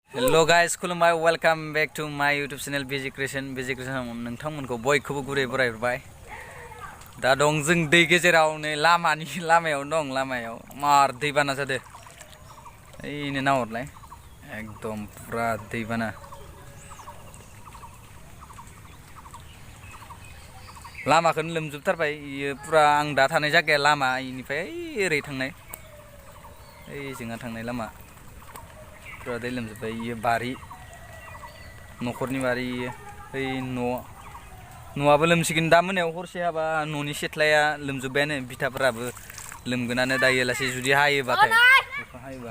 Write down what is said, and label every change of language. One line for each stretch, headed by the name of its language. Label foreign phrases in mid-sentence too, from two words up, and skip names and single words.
English: Hello guys, खुलुमबाय, welcome back to my YouTube channel Basic Creation
Bodo: नोंथांमोनखौ बयखौबो गुरै बरायबाय। दा दं जों दै गेजेराव नै लामायाव दं, लामायाव मार दैबाना जादों। ओइनो नाहरलाय एकदम पुरा दैबाना। लामाखौनो लोमजोबथारबाय, इयो पुरा आं दा थानाय जायगाया लामा, इनिफ्राय ओरै थांनाय, ओइ जोंहा थांनाय लामा पुरा दै लोमजोबबाय। इयो बारि, न'खरनि बारि, इयो ओइ न'आबो लोमसिगोन दा मोनायाव हरसे हाबा न'नि सेथ्लाया लोमजोब्बायानो, बिथाफोराबो लोमगोनानो दायो लासै जुदि हायोबाथाय, अखा हायोबा।